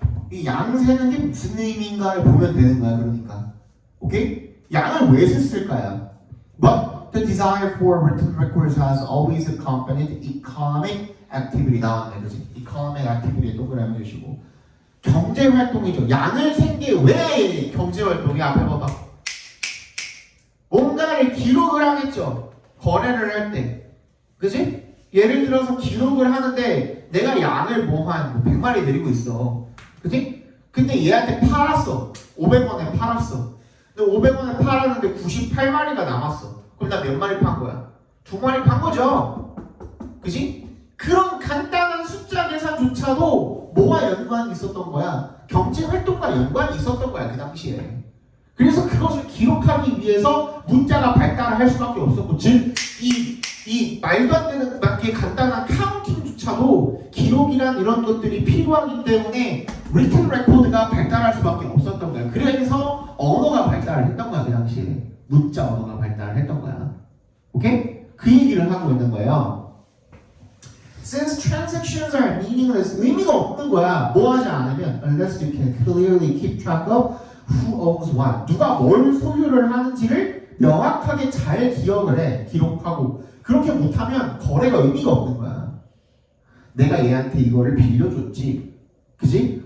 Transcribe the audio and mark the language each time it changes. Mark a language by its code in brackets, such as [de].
[ko] 이 양 세는 게 무슨 의미인가를 보면 되는 거야. 그러니까 오케이? 양을 왜 셌을까요? [en] But the desire for written records has always accompanied economic activity. [ko] 나왔네, 그렇지? economic activity에 동그라미 주시고 경제 활동이죠. 양을 센 게 왜 경제 활동이? 앞에 봐봐. 뭔가를 기록을 하겠죠. 거래를 할 때. 그지? 예를 들어서 기록을 하는데 내가 양을 뭐 한 100마리 데리고 있어. 그치? 근데 얘한테 팔았어. 500원에 팔았어. 근데 500원에 팔았는데 98마리가 남았어. 그럼 나 몇 마리 판 거야? 2마리 판 거죠? 그치? 그런 간단한 숫자 계산조차도 뭐와 연관이 있었던 거야? 경제 활동과 연관이 있었던 거야, 그 당시에. 그래서 그것을 기록하기 위해서 문자가 발달을 할 수밖에 없었고, 즉, 이 말도 안 되는 게 간단한 카운팅조차도 기록이란 이런 것들이 필요하기 때문에 written record가 발달할 수밖에 없었던 거야. 그래서 언어가 발달을 했던 거야, 그 당시에. 문자 언어가 발달을 했던 거야. 오케이? 그 얘기를 하고 있는 거예요. [en] Since transactions are meaningless, [ko] 의미가 없는 거야. 뭐 하지 않으면 [en] unless you can clearly keep track of who owns what. [ko] 누가 뭘 소유를 하는지를 명확하게 잘 기억을 해. 기록하고. 그렇게 못하면 거래가 의미가 없는 거야. 내가 얘한테 이거를 빌려줬지. 그지?